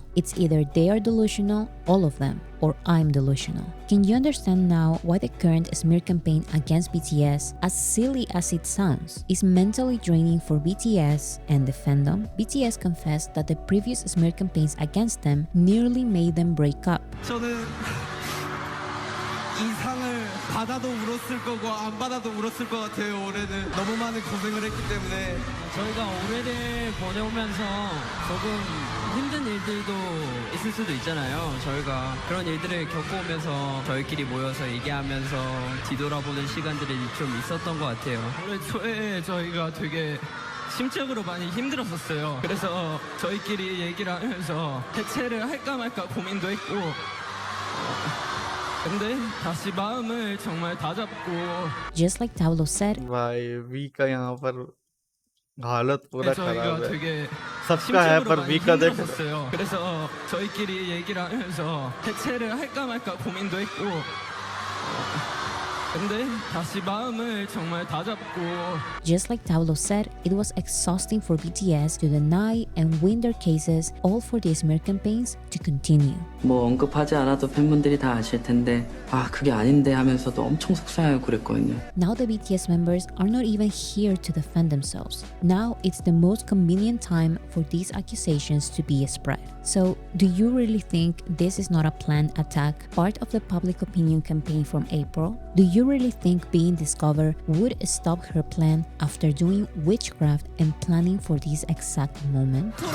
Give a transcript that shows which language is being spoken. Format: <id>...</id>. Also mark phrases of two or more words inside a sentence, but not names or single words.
<en>It's either they are delusional, all of them, or I'm delusional. Can you understand now why the current smear campaign against BTS, as silly as it sounds, is mentally draining for BTS and the fandom? BTS confessed that the previous smear campaigns against them nearly made them break up.</en> <ko>저는 이 상을 받아도 울었을 거고 안 받아도 울었을 것 같아요. 올해는 너무 많은 고생을 했기 때문에 저희가 올해를 보내오면서 조금 힘든 일들도 있을 수도 있잖아요. 저희가 그런 일들을 겪어오면서 저희끼리 모여서 얘기하면서 뒤돌아보는 시간들이 좀 있었던 것 같아요. 올해 초에 저희가 되게 심적으로 많이 힘들었었어요. 그래서 저희끼리 얘기를 하면서 해체를 할까 말까 고민도 했고 근데 다시 마음을 정말 다잡고</ko> <en>Just like Tablo said,</en> <hi>भाई वी का यहाँ पर हालत पूरा खराब</hi> <ko>저희가</ko> <hi>है</hi> <ko>되게</ko> <hi>सबका है</hi> <ko>심적으로</ko> <hi>पर</hi> <ko>많이</ko> <hi>वी का देख</hi> <ko>힘들었었어요. 그래서 저희끼리 얘기를 하면서 해체를 할까 말까 고민도 했고 근데 다시 마음을 정말 다잡고</ko> <en>just like Tablo said, it was exhausting for BTS to deny and win their cases, all for the smear campaigns to continue.</en> <ko>뭐 언급하지 않아도 팬분들이 다 아실 텐데 아 그게 아닌데 하면서도 엄청 속상하고 그랬거든요.</ko> <en>Now the BTS members are not even here to defend themselves. Now it's the most convenient time for these accusations to be spread. So, do you really think this is not a planned attack, part of the public opinion campaign from April? Do you really think being discovered would stop her plan after doing witchcraft and planning for this exact moment?</en>